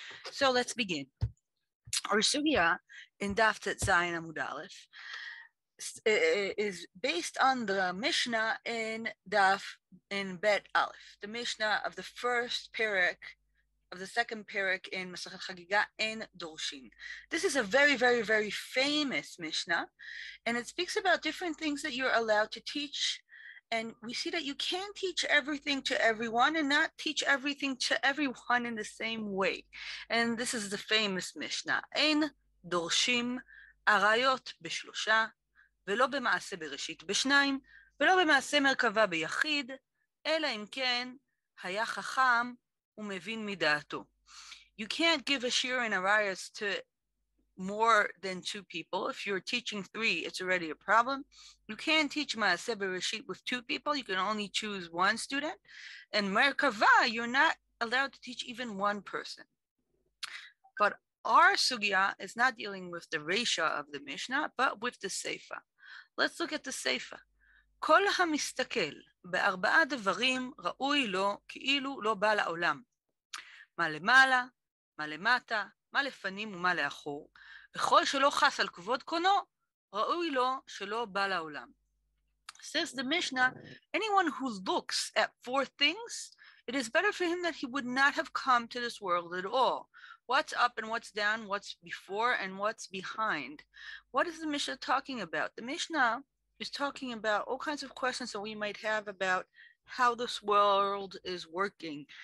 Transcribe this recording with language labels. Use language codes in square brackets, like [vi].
[en] So let's begin. Our sugya in Daf Tet Zayin Amud Aleph is based on the Mishna in Bet Aleph, the Mishna of the first parak of the second parak in Masachet Chagiga in Dorshin. This is a very, very, very famous Mishnah, and it speaks about different things that you're allowed to teach. And we see that you can't teach everything to everyone and not teach everything to everyone in the same way. And this is the famous Mishnah. [he] Ein dorshim arayot בשלושה, ולא במעשה בראשית בשניים, ולא במעשה מרכבה ביחיד, אלא אם כן היה חכם ומבין מדעתו. [en] You can't give a shir and arayos to more than two people. If you're teaching three, it's already a problem. You can't teach Maaseh Bereshit with two people. You can only choose one student. And Merkava, you're not allowed to teach even one person. But our sugya is not dealing with the Resha of the Mishnah, but with the Seifa. Let's look at the Seifa. [he] כל המסתכל בארבעה דברים ראוי לו כאילו לא בא לעולם. מה למעלה, מה למטה, מה לפנים ומה לאחור, וכל שלא חס על כבוד קונו, ראוי לו שלא בא לעולם. [en] Says the Mishnah, anyone who looks at four things, it is better for him that he would not have come to this world at all. What's up and what's down, what's before and what's behind. What is the Mishnah talking about? The Mishnah is talking about all kinds of questions that we might have about how this world is working.